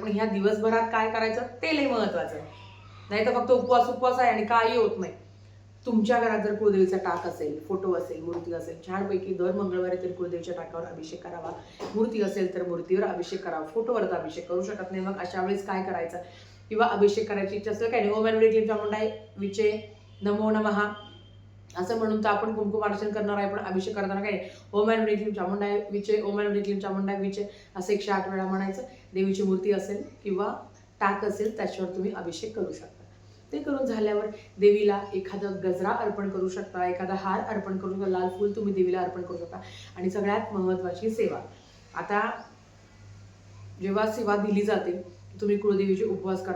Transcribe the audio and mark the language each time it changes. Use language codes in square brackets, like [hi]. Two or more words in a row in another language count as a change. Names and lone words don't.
[mr] पण ह्या दिवसभरात काय करायचं ते लय महत्वाचं आहे. नाही तर फक्त उपवास आहे आणि काही होत नाही. तुमच्या घरात जर कुळदेवीचा टाक असेल, फोटो असेल, मूर्ती असेल, छानपैकी दर मंगळवारी तरी कुळदेवीच्या टाकावर अभिषेक करावा. मूर्ती असेल तर मूर्तीवर अभिषेक करावा, फोटोवर तर अभिषेक करू शकत नाही, मग अशा वेळेस काय करायचं, किंवा अभिषेक करायची इच्छा असेल, काय नाही, [sa] ओम ऐं क्लीं चामुंडाय विचे नमो नमः [mr] असं म्हणून तर आपण कुंकुमार्चन करणार आहे, पण अभिषेक करताना काय नाही, [sa] ओम ऐं क्लीं चामुंडाय विचे, ओम ऐं क्लीं चामुंडाय विचे [mr] असं 108 वेळा म्हणायचं. देवीची मूर्ती असेल किंवा टाक असेल त्याच्यावर तुम्ही अभिषेक करू शकता. ते करून झाल्यावर देवीला एखादा गजरा अर्पण करू शकता, एखादा हार अर्पण करू शकता, लाल फूल तुम्ही देवीला अर्पण करू शकता. आणि सगळ्यात महत्वाची सेवा, आता जेव्हा सेवा दिली जाते तुम्ही कुळदेवीचे उपवास करा.